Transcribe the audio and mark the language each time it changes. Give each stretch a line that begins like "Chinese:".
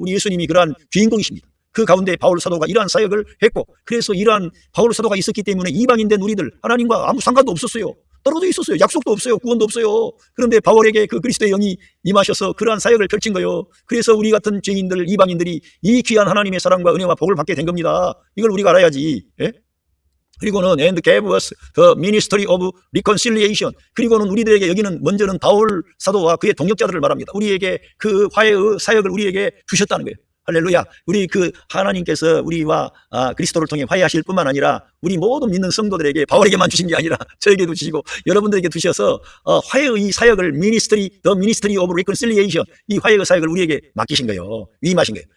Korean: 우리 예수님이 그러한 주인공이십니다. 그 가운데 바울 사도가 이러한 사역을 했고 그래서 이러한 바울 사도가 있었기 때문에 이방인 된 우리들 하나님과 아무 상관도 없었어요. 떨어져 있었어요. 약속도 없어요. 구원도 없어요. 그런데 바울에게 그 그리스도의 영이 임하셔서 그러한 사역을 펼친 거예요. 그래서 우리 같은 죄인들, 이방인들이 이 귀한 하나님의 사랑과 은혜와 복을 받게 된 겁니다. 이걸 우리가 알아야지. 예? 그리고는
English: and gave us the ministry of reconciliation.
Korean: 그리고는 우리들에게 여기는 먼저는 바울 사도와 그의 동역자들을 말합니다. 우리에게 그 화해의 사역을 우리에게 주셨다는 거예요. 할렐루야. 우리 그 하나님께서 우리와 그리스도를 통해 화해하실 뿐만 아니라 우리 모든 믿는 성도들에게 바울에게만 주신 게 아니라 저에게도 주시고 여러분들에게 주셔서 화해의 이 사역을
English: the ministry of reconciliation
Korean: 이 화해의 사역을 우리에게 맡기신 거예요. 위임하신 거예요.